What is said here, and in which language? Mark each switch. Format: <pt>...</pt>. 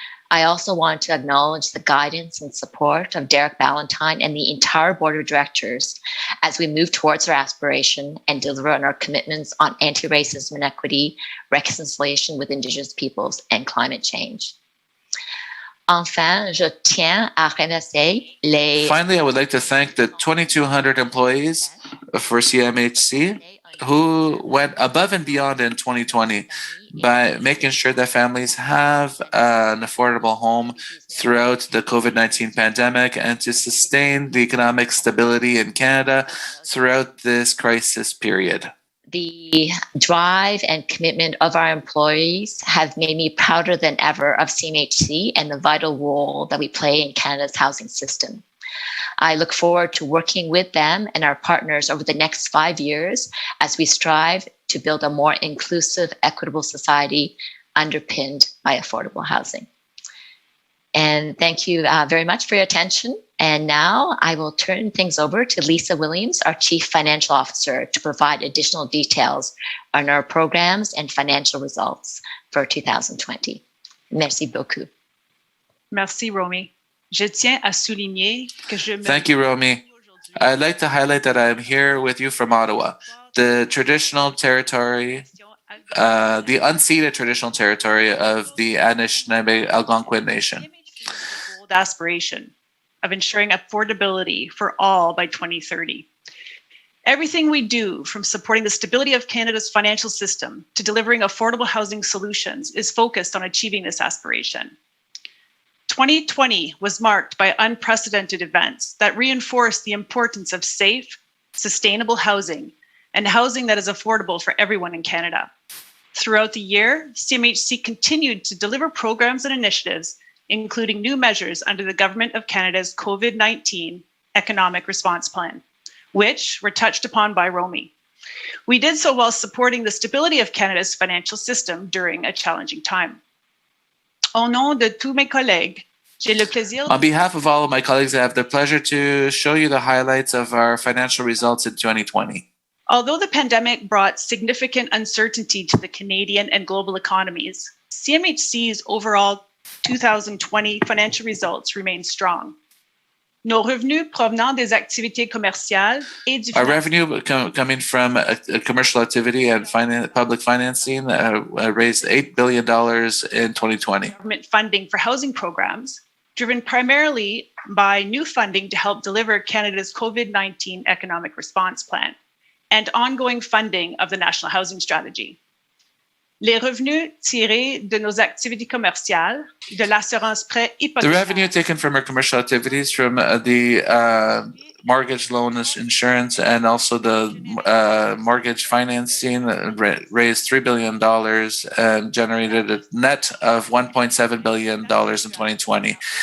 <en>I also want to acknowledge the guidance and support of Derek Ballantyne and the entire board of directors as we move towards our aspiration and deliver on our commitments on anti-racism and equity, reconciliation with Indigenous peoples, and climate change.</en> <fr>Enfin, je tiens à remercier les...</fr> <en>Finally, I would like to thank the 2,200 employees for CMHC who went above and beyond in 2020 by making sure that families have an affordable home throughout the COVID-19 pandemic and to sustain the economic stability in Canada throughout this crisis period. The drive and commitment of our employees have made me prouder than ever of CMHC and the vital role that we play in Canada's housing system. I look forward to working with them and our partners over the next 5 years as we strive to build a more inclusive, equitable society underpinned by affordable housing. And thank you very much for your attention. And now I will turn things over to Lisa Williams, our Chief Financial Officer, to provide additional details on our programs and financial results for 2020.</en> <fr>Merci beaucoup. Merci, Romy. Je tiens à souligner que je me...</fr> <en>Thank you, Romy. I'd like to highlight that I'm here with you from Ottawa, the traditional territory, the unceded traditional territory of the Anishinaabe Algonquin Nation. Bold aspiration of ensuring affordability for all by 2030. Everything we do, from supporting the stability of Canada's financial system to delivering affordable housing solutions, is focused on achieving this aspiration. 2020 was marked by unprecedented events that reinforced the importance of safe, sustainable housing and housing that is affordable for everyone in Canada. Throughout the year, CMHC continued to deliver programs and initiatives, including new measures under the Government of Canada's COVID-19 Economic Response Plan, which were touched upon by Romy. We did so while supporting the stability of Canada's financial system during a challenging time.</en> <fr>Au nom de tous mes collègues, j'ai le plaisir...</fr> <en>On behalf of all of my colleagues, I have the pleasure to show you the highlights of our financial results in 2020. Although the pandemic brought significant uncertainty to the Canadian and global economies, CMHC's overall 2020 financial results remain strong.</en> <fr>Nos revenus provenant des activités commerciales et du</fr> <en>Our revenue coming from commercial activity and public financing raised $8 billion in 2020. Government funding for housing programs, driven primarily by new funding to help deliver Canada's COVID-19 Economic Response Plan and ongoing funding of the National Housing Strategy.</en> <fr>Les revenus tirés de nos activités commerciales, de l'assurance prêt hypothécaire.</fr> <en>The revenue taken from our commercial activities, from the mortgage loan insurance and also the mortgage financing, raised $3 billion and generated a net of $1.7 billion in 2020.</en>